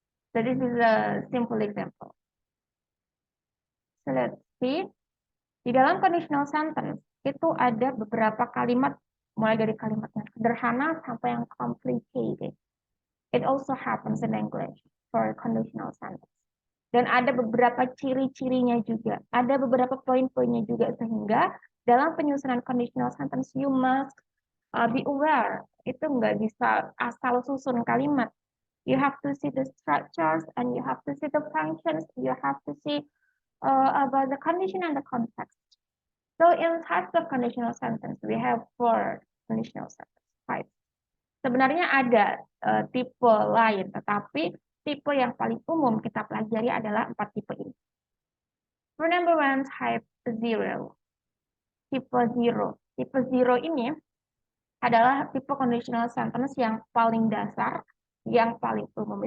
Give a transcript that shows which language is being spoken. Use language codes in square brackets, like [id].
[en] So this is a simple example. So let's see. [id] Di dalam conditional sentence itu ada beberapa kalimat, mulai dari kalimat yang sederhana sampai yang complicated. [en] It also happens in English for conditional sentence. [id] Dan ada beberapa ciri-cirinya juga, ada beberapa poin-poinnya juga, sehingga dalam penyusunan conditional sentence [en] you must be aware. [id] Itu nggak bisa asal susun kalimat. [en] You have to see the structures and you have to see the functions. You have to see about the condition and the context. So in types of conditional sentence, we have 4 conditional sentence types. [id] Sebenarnya ada tipe lain, tetapi tipe yang paling umum kita pelajari adalah 4 tipe ini. [en] For number 1, type 0. Tipe 0. [id] Tipe 0 ini adalah tipe conditional sentence yang paling dasar, yang paling umum.